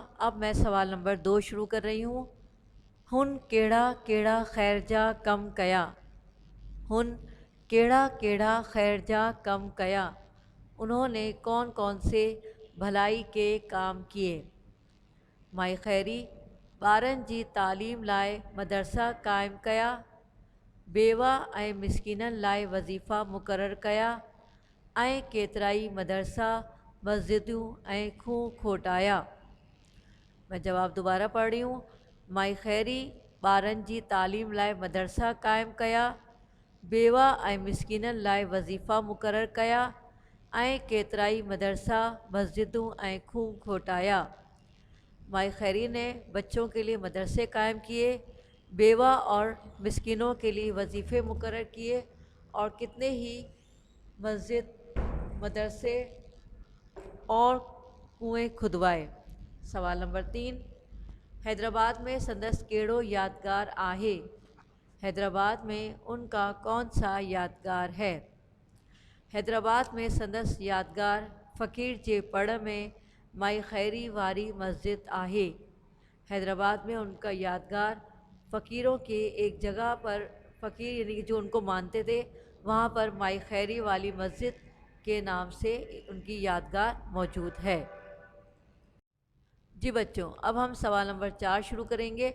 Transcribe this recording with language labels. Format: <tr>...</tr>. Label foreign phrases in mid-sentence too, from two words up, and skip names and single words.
<ur>اب میں سوال نمبر 2 شروع کر رہی ہوں۔</ur> <sd>ہن کیڑا کیڑا خیر جا کم کیا۔ ہن کیڑا کیڑا خیر جا کم کیا۔</sd> <ur>انہوں نے کون کون سے بھلائی کے کام کیے؟</ur> <sd>مائی خیری ॿारनि जी तालीम लाइ मदरसा क़ाइमु कया، बेवा ऐं मिसकीननि लाइ वज़ीफ़ा मुक़ररु कया ऐं केतिराई मदरसा, मस्जिदूं ऐं खूह खोटाया।</sd> <ur>میں جواب دوبارہ پڑھ رہی ہوں.</ur> <sd>माई खैरी ॿारनि जी तालीम लाइ मदरसा क़ाइमु कया, बेवा ऐं मिसकीननि लाइ वज़ीफ़ा मुक़ररु कया ऐं केतिराई मदरसा, मस्जिदूं ऐं खूह खोटाया।</sd> <ur>مائی خیری نے بچوں کے لیے مدرسے قائم کیے، بیوہ اور مسکینوں کے لیے وظیفے مقرر کیے اور کتنے ہی مسجد، مدرسے اور کنویں کھدوائے. सवाल नंबर</ur> <sd>3, हैदराबाद में संदस केड़ो यादगार आहे।</sd> <ur>حیدرآباد میں ان کا کون سا یادگار ہے?</ur> <sd>हैदराबाद में संदस यादगार फ़कीर जे पड़ में माई खैरी वारी मस्जिद आहे।</sd> <ur>حیدرآباد میں ان کا یادگار فقیروں کے ایک جگہ پر، فقیر یعنی کہ جو ان کو مانتے تھے، وہاں پر مائی خیری والی مسجد کے نام سے ان کی یادگار موجود ہے. جی بچو، اب ہم سوال نمبر 4 شروع کریں گے.</ur>